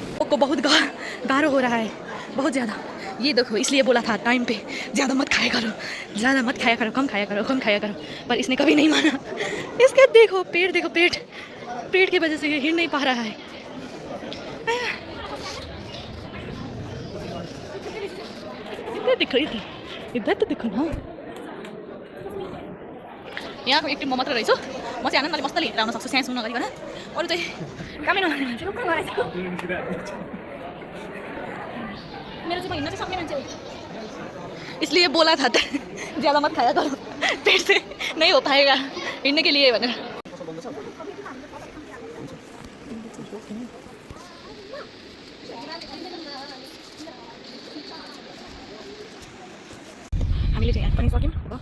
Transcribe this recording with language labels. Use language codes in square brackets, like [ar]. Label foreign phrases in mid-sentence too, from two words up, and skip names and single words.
[hi] को बहुत गाढ़ा हो रहा है, बहुत ज़्यादा। ये देखो, इसलिए बोला था टाइम पे ज़्यादा मत खाया करो, ज़्यादा मत खाया करो, कम खाया करो, कम खाया करो, पर इसने कभी नहीं माना। इसका देखो पेट की वजह से ये हिल नहीं पा रहा है। इधर तो देखो ना, [ne] यहाँको एक्टिभ म मात्र रहेछु। म चाहिँ आनन्दले मस्तले हिँडेर आउन सक्छु स्याहार सुन नगरिकन, अरू चाहिँ कामै नगर्ने मान्छे। मेरो चाहिँ म हिँड्न चाहिँ सक्ने मान्छे हो, [hi] इसलिए बोला था ज़्यादा मत खाया करो, पेट से नहीं हो पाएगा हिँड्ने के लिए भनेर। [ne] हामीले चाहिँ यहाँ पनि सक्यौँ।